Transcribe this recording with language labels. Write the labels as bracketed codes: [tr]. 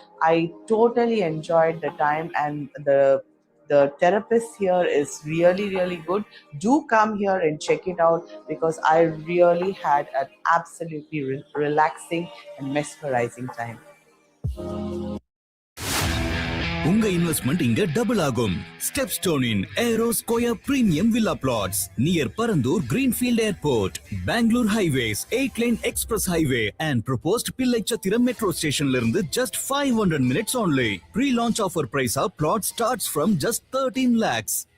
[en] I totally enjoyed the time, and the therapist here is really, really good. Do come here and check it out because I really had an absolutely relaxing and mesmerizing time. [ta] உங்க investment இங்க double ஆகும். ஸ்டெப்ஸ்டோன் இன் aero square premium villa plots near Parandur Greenfield airport, Bangalore highways, [en] 8-lane [ta] express highway [en] and proposed [ta] பிள்ளைச்சத்திரம் metro ஸ்டேஷன்ல இருந்து [en] just 500 minutes only. Pre-launch offer price of plot starts from just 13 lakhs.